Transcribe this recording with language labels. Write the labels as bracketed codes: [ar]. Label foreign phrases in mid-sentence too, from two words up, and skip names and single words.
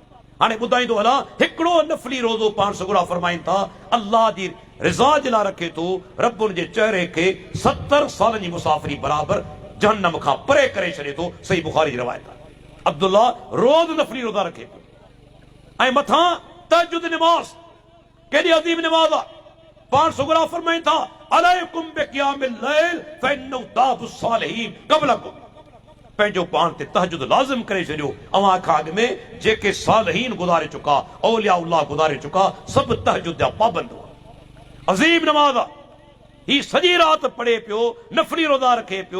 [sd] हाणे ॿुधाईंदो हलां, हिकिड़ो नफली रोज़ो पाण सगुरा फरमाइनि था अल्लाह जी रिज़ा जे लाइ रखे थो, रब उन जे चेहरे खे 70 सालनि जी मुसाफ़िरी बराबर जहन्नम खां परे करे छॾे थो। सही बुखारी जी रवायत आहे। अब्दुल्ला रोज़ नफली रोज़ा रखे पियो ऐं मथां तहज्जुद नमाज़, केॾी अज़ीम नमाज़ आहे। पाण सगुरा फरमाइनि था [ar] عليكم بقيام الليل فإنه دأب الصالحين قبلكم. [sd] पंहिंजो पाण ते तहज्जुद लाज़िम करे छॾियो। अवां खां अॻु में जेके सालिहीन गुज़ारे चुका, औलिया गुज़ारे चुका, सभु तहज्जुद जा पाबंद हुआ। अज़ीम नमाज़ आहे। ही सॼी राति पढ़े पियो, नफली रोज़ा रखे पियो।